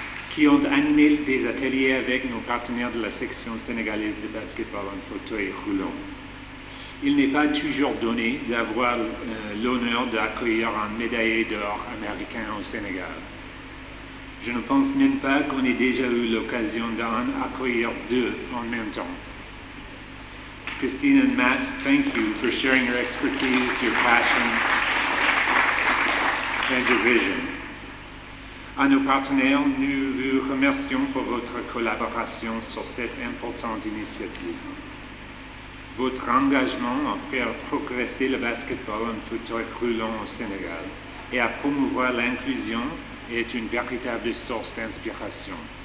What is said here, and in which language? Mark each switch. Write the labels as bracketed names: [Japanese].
[French] Qui ont animé des ateliers avec nos partenaires de la section sénégalaise de basketball en fauteuil roulant. Il n'est pas toujours donné d'avoir l'honneur d'accueillir un médaillé d'or américain au Sénégal. Je ne pense même pas qu'on ait déjà eu l'occasion d'en accueillir deux en même temps. [English] Christina and Matt, thank you for sharing your expertise, your passion, and your vision. [French] À nos partenaires, nous vous remercions pour votre collaboration sur cette importante initiative. Votre engagement à faire progresser le basketball en fauteuil roulant au Sénégal et à promouvoir l'inclusion est une véritable source d'inspiration.